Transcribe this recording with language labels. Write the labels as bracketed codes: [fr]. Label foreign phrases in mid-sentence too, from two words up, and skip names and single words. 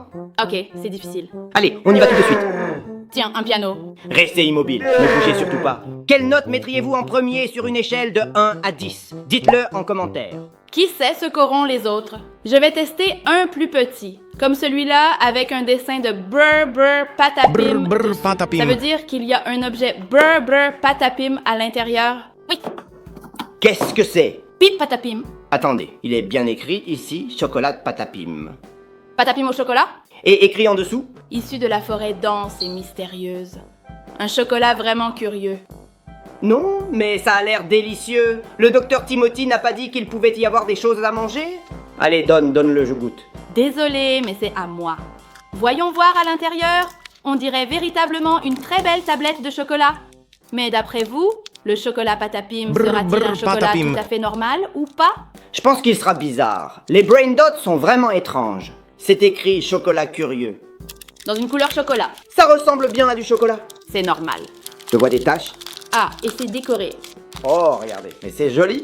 [fr] Ok, c'est difficile. Allez, on y va tout de suite. Tiens, un piano. Restez immobile, ne bougez surtout pas. Quelle note mettriez-vous en premier sur une échelle de 1 à 10? Dites-le en commentaire. Qui sait ce qu'auront les autres? Je vais tester un plus petit, comme celui-là avec un dessin de brr patapim. Brr, patapim. Ça veut dire qu'il y a un objet brr patapim à l'intérieur. Oui, Qu'est-ce que c'est? pip patapim. Attendez, il est bien écrit ici, chocolat patapim. Patapim au chocolat? Et écrit en dessous? Issu de la forêt dense et mystérieuse. Un chocolat vraiment curieux. Non, mais ça a l'air délicieux. Le docteur Timothy n'a pas dit qu'il pouvait y avoir des choses à manger? Allez, donne-le, je goûte. Désolée, mais c'est à moi. Voyons voir à l'intérieur. On dirait véritablement une très belle tablette de chocolat. Mais d'après vous, le chocolat patapim Brr, sera-t-il brr, un chocolat patapim. tout à fait normal ou pas? Je pense qu'il sera bizarre. Les brain dots sont vraiment étranges. C'est écrit chocolat curieux. Dans une couleur chocolat. Ça ressemble bien à du chocolat. C'est normal. Je vois des taches. Ah, et c'est décoré. Oh, regardez, mais c'est joli.